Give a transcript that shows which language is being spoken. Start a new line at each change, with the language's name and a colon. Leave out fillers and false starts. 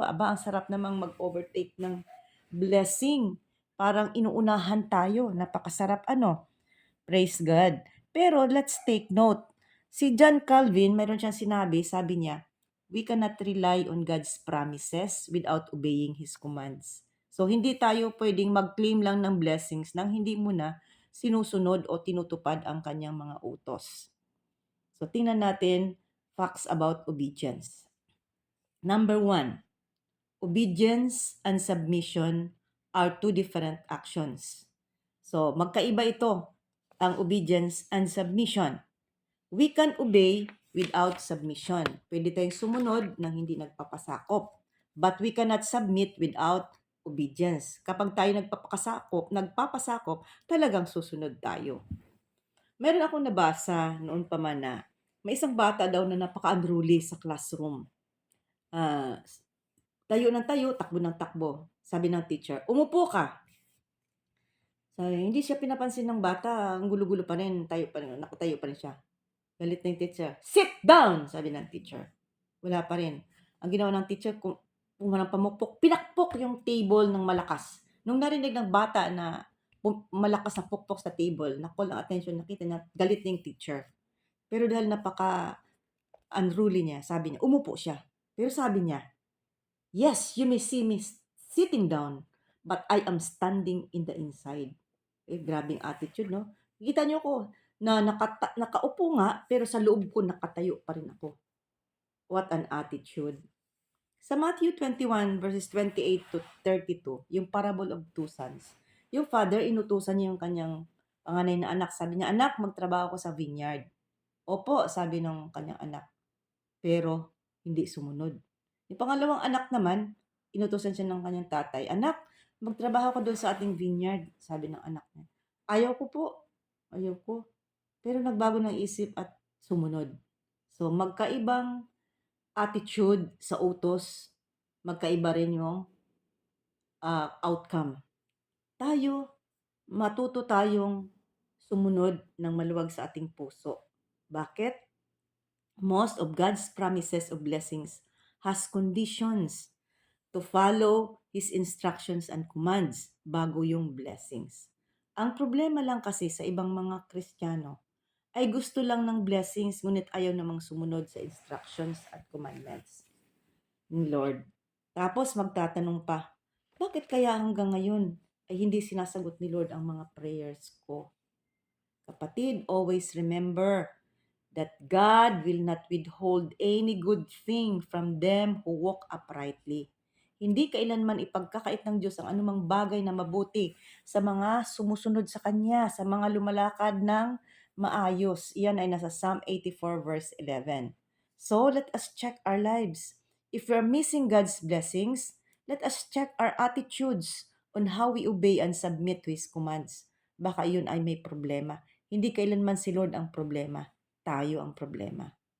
Filipino: Aba, ang sarap namang mag-overtake ng blessing. Parang inuunahan tayo. Napakasarap, ano? Praise God.
English: Pero let's take note.
Filipino: Si John Calvin, mayroon siyang sinabi, sabi niya,
English: we cannot rely on God's promises without obeying His commands.
Filipino: So, hindi tayo pwedeng mag-claim lang ng blessings nang hindi muna sinusunod o tinutupad ang kanyang mga utos. So, tingnan natin
English: facts about obedience. Number 1, obedience and submission are two different actions.
Filipino: So, magkaiba ito, ang obedience and submission.
English: We can obey without submission.
Filipino: Pwede tayong sumunod nang hindi nagpapasakop.
English: But we cannot submit without obedience.
Filipino: Kapag tayo nagpapasakop, talagang susunod tayo. Meron akong nabasa noon pa man na may isang bata daw na napaka-unruly sa classroom. Tayo ng tayo, takbo ng takbo. Sabi ng teacher, umupo ka. Hindi siya pinapansin ng bata, ang gulo-gulo pa rin, nakatayo pa rin siya. Galit na yung teacher,
English: sit down,
Filipino: sabi ng teacher. Wala pa rin. Ang ginawa ng teacher, kung walang pamukpok, pinakpok yung table ng malakas. Nung narinig ng bata na malakas na pukpok sa table, na-call ang attention, nakita na galit na yung teacher. Pero dahil napaka-unruly niya, sabi niya, umupo siya.
English: Pero sabi niya, "Yes, you may see me sitting down, but I am standing in the inside."
Filipino: Eh, grabing attitude, no? Kita niyo ko na nakaupo nga, pero sa loob ko nakatayo pa rin ako.
English: What an attitude.
Filipino: Sa Matthew 21 verses 28 to 32, yung
English: parable of two sons,
Filipino: yung father, inutusan niya yung kanyang panganay na anak. Sabi niya, "Anak, magtrabaho ko sa vineyard." "Opo," sabi ng kanyang anak, pero hindi sumunod. Yung pangalawang anak naman, inutusan siya ng kanyang tatay, "Anak, magtrabaho ka doon sa ating vineyard." Sabi ng anak niya, "Ayaw ko po, ayaw ko." Pero nagbago ng isip at sumunod. So, magkaibang attitude sa utos, magkaiba rin yung outcome. Tayo, matuto tayong sumunod ng maluwag sa ating puso. Bakit?
English: Most of God's promises of blessings has conditions to follow His instructions and commands
Filipino: bago yung blessings. Ang problema lang kasi sa ibang mga Kristiyano ay gusto lang ng blessings ngunit ayaw namang sumunod sa instructions at commandments ni Lord. Tapos magtatanong pa, bakit kaya hanggang ngayon ay hindi sinasagot ni Lord ang mga prayers ko?
English: Kapatid, always remember that God will not withhold any good thing from them who walk uprightly.
Filipino: Hindi kailanman ipagkakait ng Diyos ang anumang bagay na mabuti sa mga sumusunod sa Kanya, sa mga lumalakad ng maayos. Iyan ay nasa Psalm 84 verse 11.
English: So, let us check our lives. If we are missing God's blessings, let us check our attitudes on how we obey and submit to His commands.
Filipino: Baka iyon ay may problema. Hindi kailanman si Lord ang problema, tayo ang problema.